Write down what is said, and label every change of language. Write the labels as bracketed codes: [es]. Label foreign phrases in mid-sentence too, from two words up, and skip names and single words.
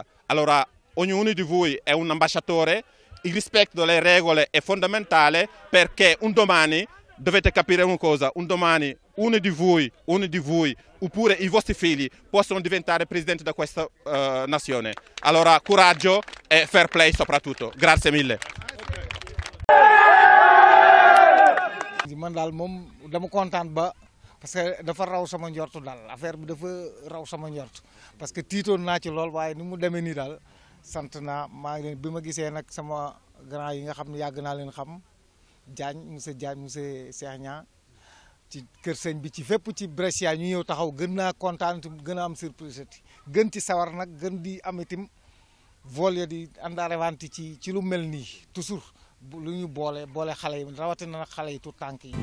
[it] Allora, ognuno di voi è un ambasciatore, il rispetto delle regole è fondamentale perché un domani dovete capire una cosa, un domani uno di voi oppure i vostri figli possono diventare presidenti di questa nazione. Allora coraggio e [en] fair play [it] soprattutto. Grazie mille. [wo] man daal moom dama kontaan ba [fr] parce que [wo] dafa raw sama njort daal affaire bi dafa raw sama njort [fr] parce que [wo] tiitoon naa ci lool waaye ni mu demee nii daal sant naa maa ngi leen bi ma gisee nag sama grand yi nga xam ne yàgg naa leen xam Diagne monsieur Cheikh Niang ci kër sëñ bi ci fépp ci Brescia ñu ñëw taxaw gën naa kontaan gën a am surprise gën ci sawar nag gën di am itam volet di àndaare wanti ci lu mel nii toujours lu ñu boole xale yi rawatina nag xale yi tout tànk yi.